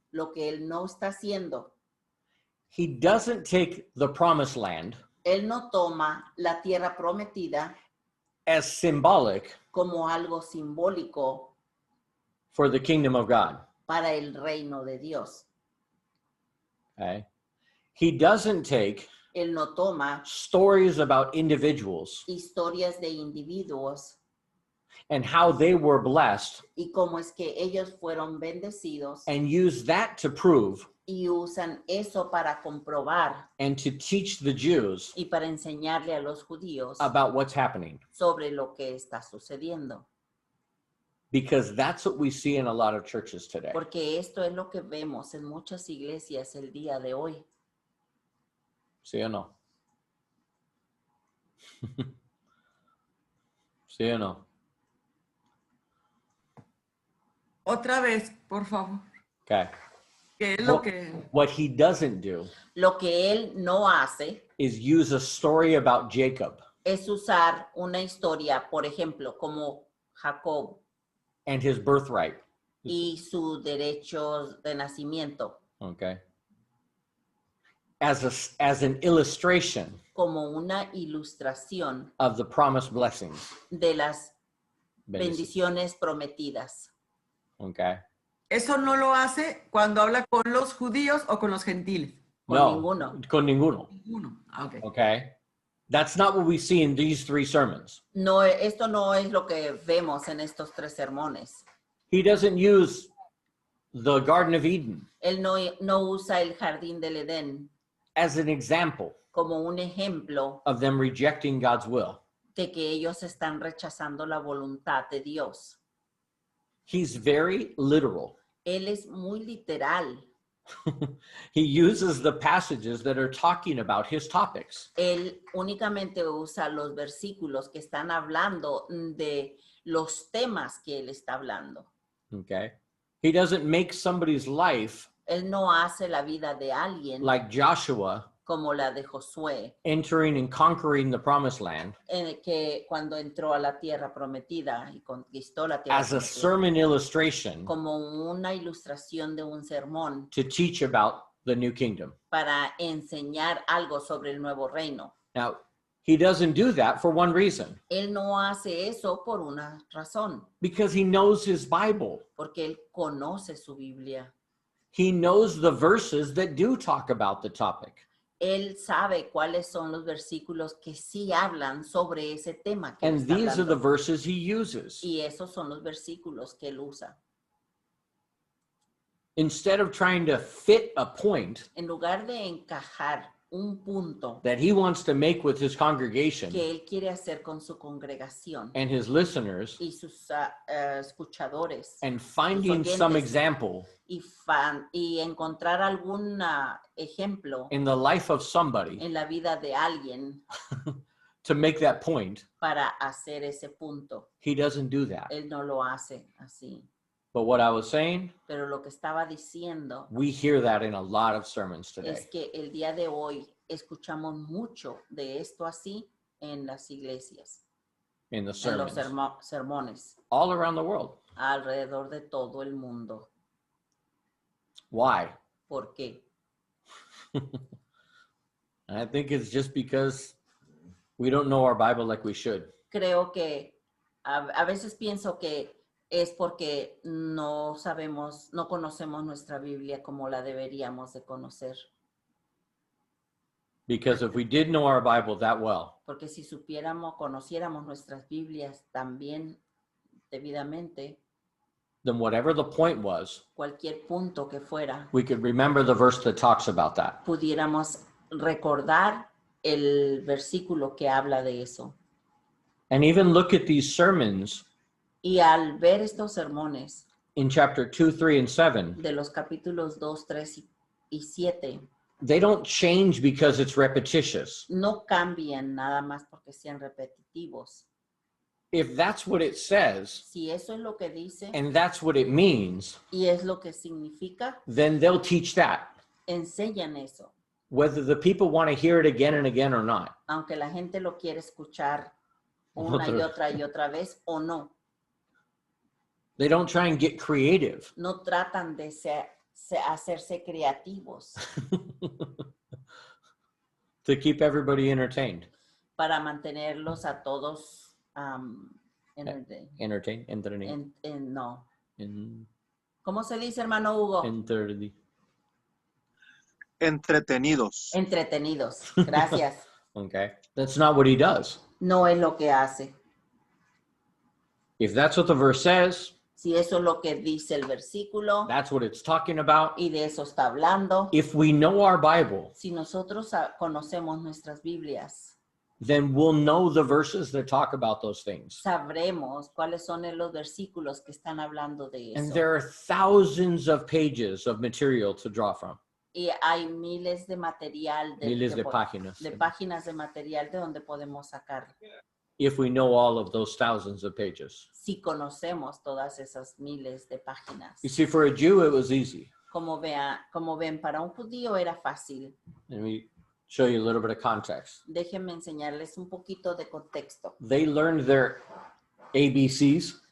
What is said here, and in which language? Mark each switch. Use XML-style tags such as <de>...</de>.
<es>lo que él no está haciendo.</es> <en>He doesn't take the promised land</en> <es>Él no toma la tierra prometida</es> <en>as symbolic</en> <es>como algo simbólico</es> <en>for the kingdom of God.</en> <es>para el reino de Dios.</es> <en>Okay? He doesn't take</en> <es>Él no toma</es> <en>stories about individuals</en> <es>historias de individuos</es> <en>and how they were blessed</en> <es>y cómo es que ellos fueron bendecidos</es> <en>and use that to prove</en> <es>y usan eso para comprobar</es> <en>and to teach the Jews</en> <es>y para enseñarle a los judíos</es> <en>about what's happening.</en> <es>sobre lo que está sucediendo.</es> <en>Because that's what we see in a lot of churches today.</en> <es>Porque esto es lo que vemos en muchas iglesias el día de hoy. ¿Sí o no? ¿Sí o no? Otra vez, por favor.</es> <en>Okay.</en> <es>¿Qué es lo que...</es> <en>What he doesn't do</en> <es>Lo que él no hace</es> <en>is use a story about Jacob</en> <es>es usar una historia, por ejemplo, como Jacob</es> <en>and his birthright.</en> <es>y su derecho de nacimiento,</es> <en>Okay. As an illustration</en> <es>como una ilustración</es> <en>of the promised blessings.</en> <es>de las Bendiciones. bendiciones prometidas.</es> <en>Okay.</en> <es>Eso no lo hace cuando habla con los judíos o con los gentiles. Con No, ninguno. con ninguno. Ninguno. Ah, ok.</es> <en>Okay. That's not what we see in these 3 sermons.</en> <es>No, esto no es lo que vemos en estos 3 sermones.</es> <en>He doesn't use the Garden of Eden</en> <es>Él no usa el jardín del Edén</es> <en>as an example</en> <es>como un ejemplo</es> <en>of them rejecting God's will.</en> <es>de que ellos están rechazando la voluntad de Dios.</es> <en>He's very literal.</en> <es>Él es muy literal.</es> <en>He uses the passages that are talking about his topics.</en> <es>Él únicamente usa los versículos que están hablando de los temas que él está hablando.</es> <en>Okay. He doesn't make somebody's life</en> <es>Él no hace la vida de alguien</es> <en>like Joshua</en> <es>como la de Josué,</es> <en>entering and conquering the promised land</en> <es>en el que cuando entró a la tierra prometida y conquistó la tierra</es> <en>as a</en> <es>prometida,</es> <en>sermon illustration</en> <es>como una ilustración de un sermón</es> <en>to teach about the new kingdom.</en> <es>para enseñar algo sobre el nuevo reino.</es> <en>Now, he doesn't do that for one reason,</en> <es>Él no hace eso por una razón,</es> <en>because he knows his Bible.</en> <es>porque él conoce su Biblia.</es> <en>He knows the verses that do talk about the topic.</en> <es>Él sabe cuáles son los versículos que sí hablan sobre ese tema que él</es> <en>And</en> <es>está</es> <en>these are the</en> <es>hablando.</es> <en>verses he uses.</en> <es>Y esos son los versículos que él usa.</es> <en>Instead of trying to fit a point</en> <es>En lugar de encajar un punto</es> <en>that he wants to make with his congregation</en> <es>que él quiere hacer con su congregación</es> <en>and his listeners,</en> <es>y sus escuchadores</es> <en>and finding some</en> <es>oyentes.</es> <en>example</en> <es>y encontrar algún ejemplo</es> <en>in the life of somebody</en> <es>en la vida de alguien</es> <en>to make that point,</en> <es>para hacer ese punto.</es> <en>he doesn't do that.</en> <es>Él no lo hace así.</es> <en>But what I was saying,</en> <es>Pero lo que estaba diciendo</es> <en>we hear that in a lot of sermons</en> <es>es</es> <en>today.</en> <es>que el día de hoy escuchamos mucho de esto así en las iglesias,</es> <en>In the</en> <es>en los</es> <en>sermons,</en> <es>sermones,</es> <en>all around the world.</en> <es>alrededor de todo el mundo.</es> <en>Why?</en> <es>¿Por qué?</es> <en>I think it's just because we don't know our Bible like we should.</en> <es>Creo que a veces pienso que es porque no sabemos, no conocemos nuestra Biblia como la deberíamos de conocer.</es> <en>Because if we did know our Bible that well,</en> <es>Porque si supiéramos, conociéramos nuestras Biblias también debidamente,</es> <en>then whatever the point was,</en> <es>cualquier punto que fuera,</es> <en>we could remember the verse that talks about that.</en> <es>pudiéramos recordar el versículo que habla de eso.</es> <en>And even look at these sermons</en> <es>Y al ver estos sermones</es> <en>in chapter 2, 3, and 7,</en> <es>de los capítulos 2, 3 y 7,</es> <en>they don't change because it's repetitious.</en> <es>no cambian nada más porque sean repetitivos.</es> <en>If that's what it says,</en> <es>Si eso es lo que dice</es> <en>and that's what it means,</en> <es>y es lo que significa,</es> <en>then they'll teach that,</en> <es>enseñan eso,</es> <en>whether the people want to hear it again and again or not.</en> <es>aunque la gente lo quiere escuchar una y otra vez o no.</es> <en>They don't try and get creative.</en> <es>No tratan de hacerse creativos</es> <en>To keep everybody entertained.</en> <es>para mantenerlos a todos</es> <en>Entertained.</en> <es>no. ¿Cómo se dice, hermano Hugo? Entretenidos. Entretenidos. Gracias.</es> <en>Okay. That's not what he does.</en> <es>No es lo que hace.</es> <en>If that's what the verse says,</en> <es>Si eso es lo que dice el versículo</es> <en>that's what it's talking about.</en> <es>y de eso está hablando,</es> <en>If we know our Bible,</en> <es>si nosotros conocemos nuestras Biblias,</es> <en>then we'll know the verses that talk about those things.</en> <es>sabremos cuáles son los versículos que están hablando de</es> <en>And</en> <es>eso.</es> <en>there are thousands of pages of material to draw from.</en> <es>Y hay miles de material, Miles de páginas. de páginas de material de donde podemos sacar.</es> <en>If we know all of those thousands of pages.</en> <es>Si conocemos todas esas miles de páginas.</es> <en>You see, for a Jew, it was easy.</en> <es>Como ven, para un judío era fácil.</es> <en>Let me show you a little bit of context.</en> <es>Déjenme enseñarles un poquito de contexto.</es> <en>They learned their ABCs</en>